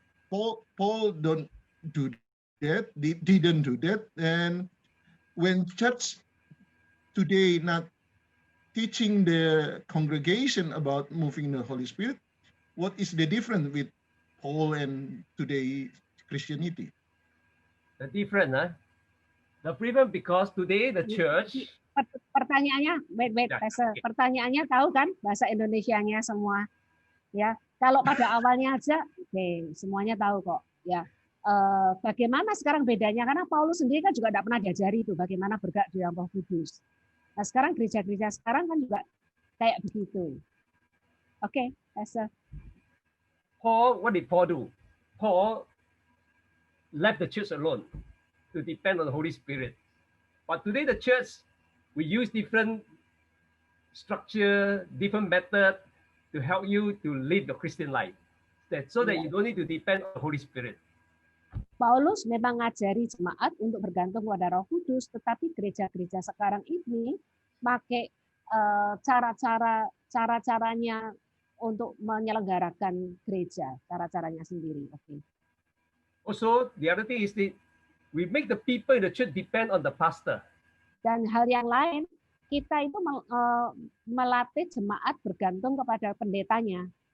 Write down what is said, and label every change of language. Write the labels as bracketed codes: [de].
[en] Paul don't do that, didn't do that, and when church today not teaching the congregation about moving the Holy Spirit, what is the difference with Paul and today Christianity? The difference, the difference because today the church. [id] Pertanyaannya, pertanyaannya tahu kan bahasa Indonesianya semua, ya. Kalau pada awalnya aja, semuanya tahu kok, ya. Bagaimana sekarang bedanya? Karena Paulus sendiri kan juga tidak pernah diajari itu bagaimana bergerak di dalam Roh Kudus. Nah sekarang gereja-gereja sekarang kan juga kayak begitu. Oke, Pastor. [en] Paul, what did Paul do? Paul left the church alone to depend on the Holy Spirit. But today the church, we use different structure, different method to help you to live the Christian life. So that you don't need to depend on the Holy Spirit. [id] Paulus memang ngajari jemaat untuk bergantung pada Roh Kudus, tetapi gereja-gereja sekarang ini pakai cara-caranya untuk menyelenggarakan gereja, cara-caranya sendiri. [en] Okay. Also, the other thing is that we make the people in the church depend on the pastor. [id] Dan hal yang lain, kita itu melatih jemaat bergantung kepada pendetanya.